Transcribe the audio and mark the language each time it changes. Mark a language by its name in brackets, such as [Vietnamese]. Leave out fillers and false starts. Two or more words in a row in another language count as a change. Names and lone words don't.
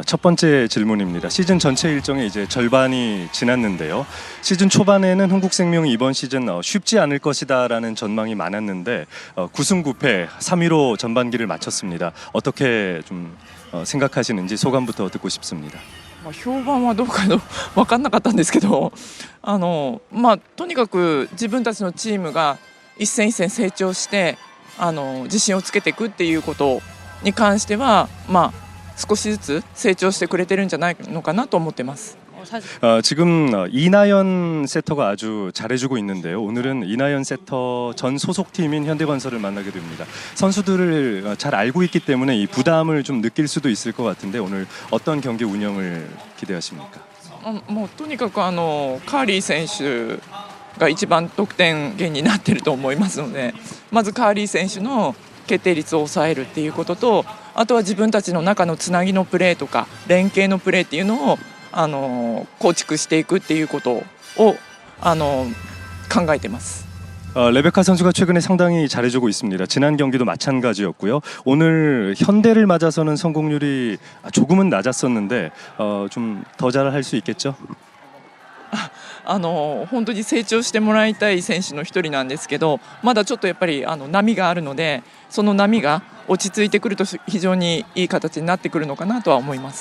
[Korean] 첫 번째 질문입니다. 시즌 전체 일정의 이제 절반이 지났는데요. 시즌 초반에는 흥국생명이 이번 시즌 쉽지 않을 것이다라는 전망이 많았는데 9승 9패 3위로 전반기를 마쳤습니다. 어떻게 좀 생각하시는지 소감부터 듣고 싶습니다. [Japanese] 評判はどうか分かんなかったんですけどとにかく自分たちのチームが一戦一戦成長して自信をつけていくっていうことに関しては少しずつ成長してくれてるんじゃないのかなと思ってます。 [Korean] 지금 이나연 세터가 아주 잘해주고 있는데요. 오늘은 이나연 세터 전 소속팀인 현대건설을 만나게 됩니다. 선수들을 잘 알고 있기 때문에 이 부담을 좀 느낄 수도 있을 것 같은데 오늘 어떤 경기 운영을 기대하십니까? [Japanese] もうとにかくカーリー選手が一番得点源になってると思いますので、まずカーリー選手の決定率を抑えるっていうことと、あとは自分たちの中のつなぎのプレーとか連携のプレーっていうのを構築していくっていうことを考えてます。 [Korean] 레베카 선수가 최근에 상당히 잘해주고 있습니다. 지난 경기도 마찬가지였고요. 오늘 현대를 맞아서는 성공률이 조금은 낮았었는데 좀 더 잘할 수 있겠죠? [Japanese] 本当に成長してもらいたい選手の一人なんですけど、まだちょっとやっぱり波があるので、その波が落ち着いてくると非常にいい形になってくるのかなとは思います。